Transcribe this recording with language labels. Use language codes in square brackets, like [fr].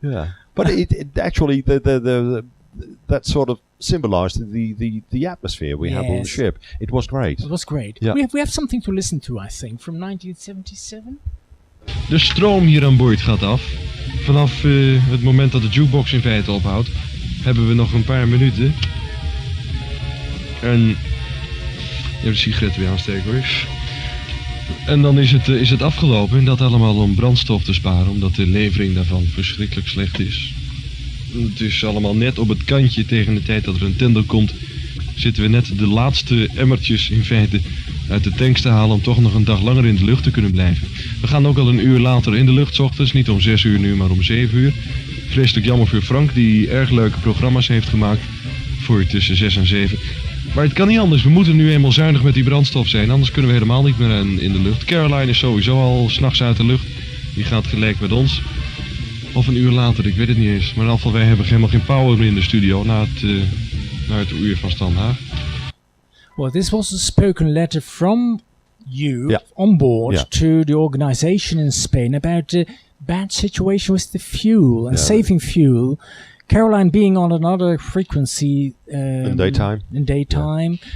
[en] Yeah, but it actually that sort of symbolized the atmosphere we had on the ship. It was great. It was great. Yeah. We have something to listen to, I think, from 1977. [nl] De stroom hier aan boord gaat af. Vanaf het moment dat de jukebox in feite ophoudt, hebben we nog een paar minuten. En even de sigaret weer aansteken hoor. En dan is het afgelopen. En dat allemaal om brandstof te sparen, omdat de levering daarvan verschrikkelijk slecht is. Het is allemaal net op het kantje. Tegen de tijd dat er een tender komt, zitten we net de laatste emmertjes in feite uit de tanks te halen om toch nog een dag langer in de lucht te kunnen blijven. We gaan ook al een uur later in de lucht 's ochtends, niet om 6 uur nu, maar om 7 uur. Vreselijk jammer voor Frank, die erg leuke programma's heeft gemaakt voor tussen 6 en 7. Maar het kan niet anders, we moeten nu eenmaal zuinig met die brandstof zijn, anders kunnen we helemaal niet meer in de lucht. Caroline is sowieso al 's nachts uit de lucht, die gaat gelijk met ons. Of een uur later, ik weet het niet eens. Maar in ieder geval, wij hebben helemaal geen power meer in de studio na het uur van Standhaag. [en] Well, this was a spoken letter from you on board to the organization in Spain about the bad situation with the fuel and saving fuel. Caroline being on another frequency in daytime,